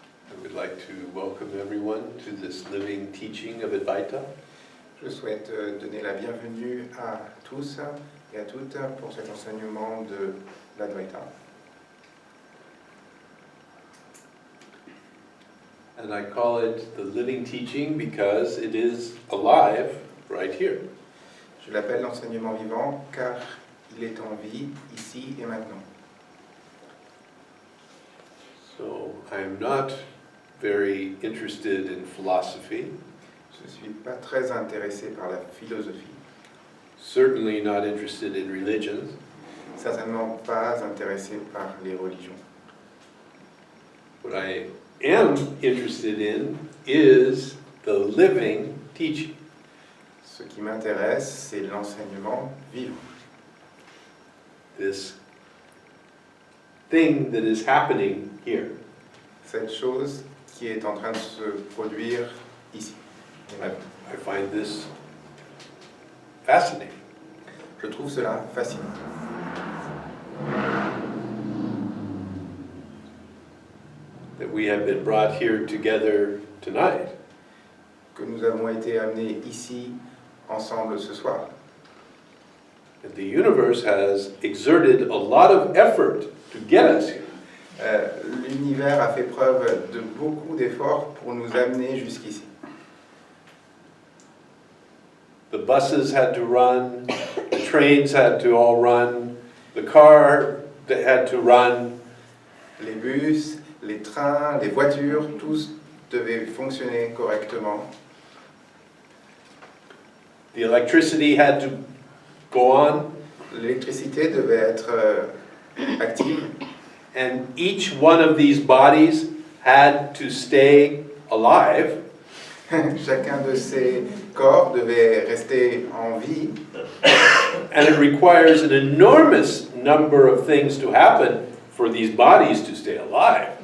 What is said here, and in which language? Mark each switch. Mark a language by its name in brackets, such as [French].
[English] I would like to welcome everyone to this living teaching of Advaita. [French] Je souhaite donner la bienvenue à tous et à toutes pour cet enseignement de l'Advaita. [English] And I call it the living teaching because it is alive right here. [French] Je l'appelle l'enseignement vivant car il est en vie ici et maintenant. [English] So I am not very interested in philosophy, [French] Je ne suis pas très intéressé par la philosophie, [English] certainly not interested in religion, [French] certainement pas intéressé par les religions. [English] what I am interested in is the living teaching. [French] Ce qui m'intéresse, c'est l'enseignement vivant. [English] This thing that is happening here. [French] Cette chose qui est en train de se produire ici. [English] I find this fascinating. [French] Je trouve cela fascinant. [English] That we have been brought here together tonight. [French] Que nous avons été amenés ici ensemble ce soir. [English] And the universe has exerted a lot of effort to get us here. [French] L'univers a fait preuve de beaucoup d'efforts pour nous amener jusqu'ici. [English] The buses had to run, the trains had to all run, the car that had to run. [French] Les bus, les trains, les voitures, tous devaient fonctionner correctement. [English] The electricity had to go on. [French] L'électricité devait être active. [English] And each one of these bodies had to stay alive. [French] Chacun de ces corps devait rester en vie. [English] And it requires an enormous number of things to happen for these bodies to stay alive.